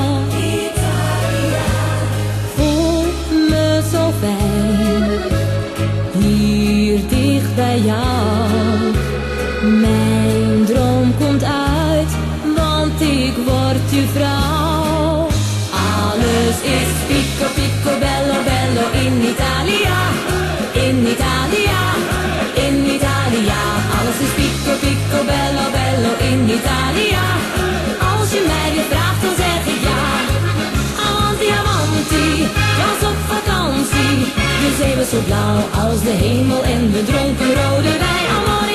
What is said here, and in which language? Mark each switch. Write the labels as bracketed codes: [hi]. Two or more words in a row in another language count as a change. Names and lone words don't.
[nl] Zo fijn, hier dicht bij jou. Mijn droom komt uit, want ik word je vrouw. Alles is [it] pico, pico, bello, bello in Italia. In Italia, in Italia. [nl] Alles is [it] pico, pico, bello, bello in Italia. [nl] Als je mij weer vraagt, dan zeg ik ja. [it] Amanti, amanti, [nl] was op vakantie. De zee was zo blauw als de hemel en we dronken rode wijn.